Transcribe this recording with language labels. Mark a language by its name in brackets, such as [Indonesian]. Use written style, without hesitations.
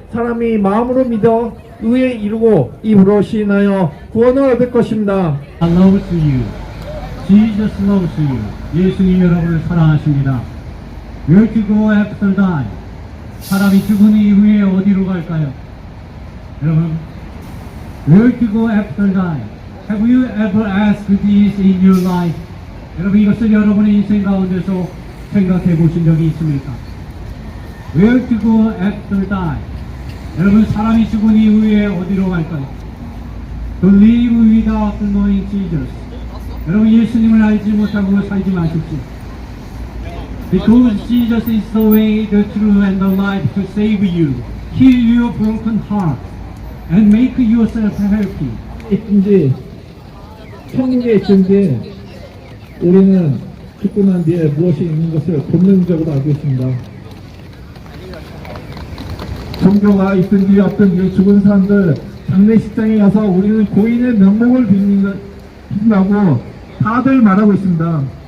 [Korean] 사람이 마음으로 믿어 의에 이루고 입으로 시인하여 구원을 얻을 것입니다. [English] I love to you. Jesus loves you. [Korean] 예수님 여러분을 사랑하십니다. [English] Where to go after die? [Korean] 사람이 죽은 이후에 어디로 갈까요? 여러분, [English] Where to go after die? Have you ever asked this in your life? [Korean] 여러분, 이것을 여러분의 인생 가운데서 생각해 보신 적이 있습니까? [English] Where to go after die? [Korean] 여러분, 사람이 죽은 이후에 어디로 갈까요? [English] To live without knowing Jesus. [Korean] 여러분, 예수님을 알지 못하고 살지 마십시오. [English] Because Jesus is the way, the truth, and the life to save you, heal your broken heart, and make yourself happy. [Korean] 있든지 천국에 있든지 우리는 죽고 난 뒤에 무엇이 있는 것을 본능적으로 알고 있습니다. 종교가 있든지 없든지 죽은 사람들 장례식장에 가서 우리는 고인의 명복을 빈다고 다들 말하고 있습니다.